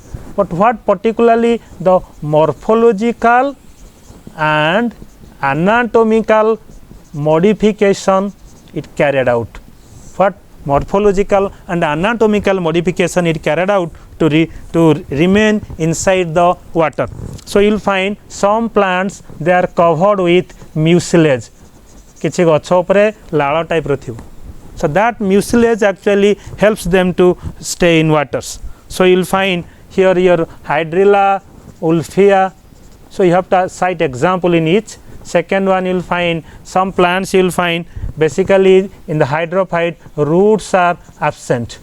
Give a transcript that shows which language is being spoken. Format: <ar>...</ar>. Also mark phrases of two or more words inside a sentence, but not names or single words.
<en>But what particularly the morphological and anatomical modification it carried out? What morphological and anatomical modification it carried out to remain inside the water? So you will find some plants they are covered with mucilage,</en> <or>କିଛି ଗଛ ଉପରେ ଲାଳ ଟାଇପ ର ଥିବ.</or> <en>So that mucilage actually helps them to stay in waters. So you will find here your Hydrilla, Wolffia. So you have to cite example in each. Second one you will find some plants you will find basically in the hydrophyte roots are absent.</en>